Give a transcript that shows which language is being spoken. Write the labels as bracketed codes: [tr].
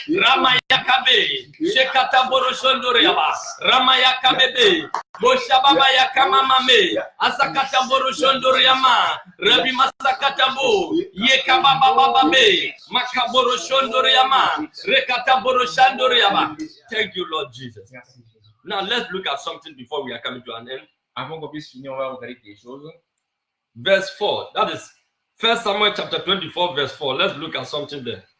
[en] Ramayakabe, Shekata Boroshondoriaba, Ramayakabebe, Boshababa Yakamamame, Asakata Boroshondoriama, Rabbi Masakatabo, Yekababa Babe, Makaboroshondoriama, Rekata Boroshandoriaba. Thank you, Lord Jesus. Now let's look at something before we are coming to an end. [fr] Avant qu'on puisse finir, on va regarder des choses. [en] Verse 4, that is 1 Samuel chapter 24, verse 4. Let's look at something there.